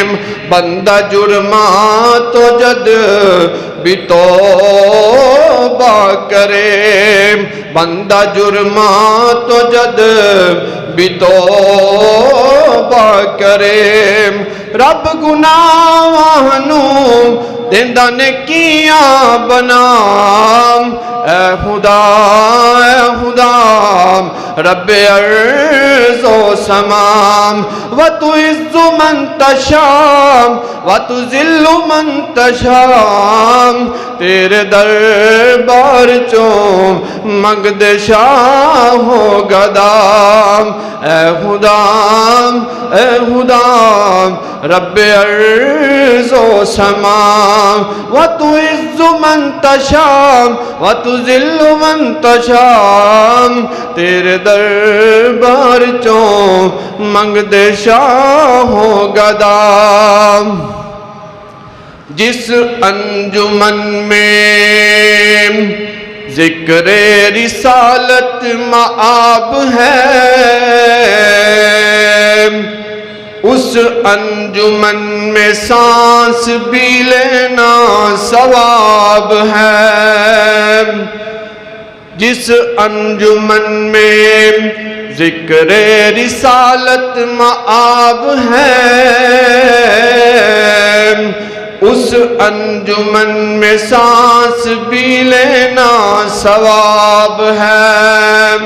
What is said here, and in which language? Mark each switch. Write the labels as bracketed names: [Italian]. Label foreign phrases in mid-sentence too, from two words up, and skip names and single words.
[Punjabi] بندہ جرماں تو جد بھی توبہ کرے، بندہ جرماں تو جد بھی توبہ کرے، رب گناہاں نوں دیندا نیکیاں بنا۔ اے خدا رب ارض و سما، [Arabic] وتعز من تشاء وتذل من تشاء، [Punjabi] تیرے دربار چوں منگ دے شاہ و گدا۔ اے خدا رب ارض و سما، [Arabic] وتعز من تشاء وتذل من تشاء، [Punjabi] تیرے دربار چوں منگ دے شاہ و گدا۔ [Urdu] جس انجمن میں ذکر رسالت مآب ہے، اس انجمن میں سانس بھی لینا ثواب ثواب ہے. جس انجمن میں ذکر رسالت مآب ہے، اس انجمن میں سانس بھی لینا ثواب ہے.